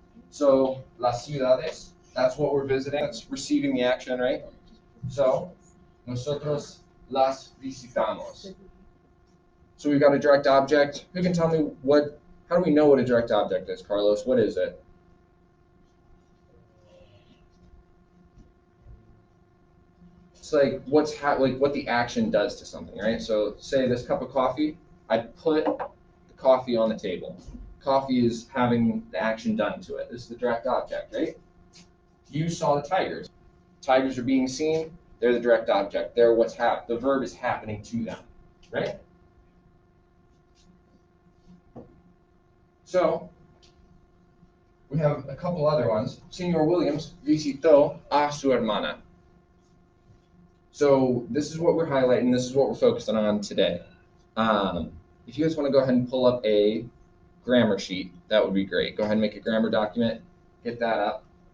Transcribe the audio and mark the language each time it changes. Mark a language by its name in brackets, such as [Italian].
[English] So, [Spanish] las ciudades, [English] that's what we're visiting. That's receiving the action, right? [Spanish] So, nosotros las visitamos. [English] So we've got a direct object. Who can tell me how do we know what a direct object is, Carlos? What is it? It's like like what the action does to something, right? So say this cup of coffee, I put the coffee on the table. Coffee is having the action done to it. This is the direct object, right? You saw the tigers. Tigers are being seen. They're the direct object. They're the verb is happening to them, right? So we have a couple other ones. [Spanish] Senor Williams visitó a su hermana. [English] So this is what we're highlighting. This is what we're focusing on today. If you guys want to go ahead and pull up a grammar sheet, that would be great. Go ahead and make a grammar document. Get that up.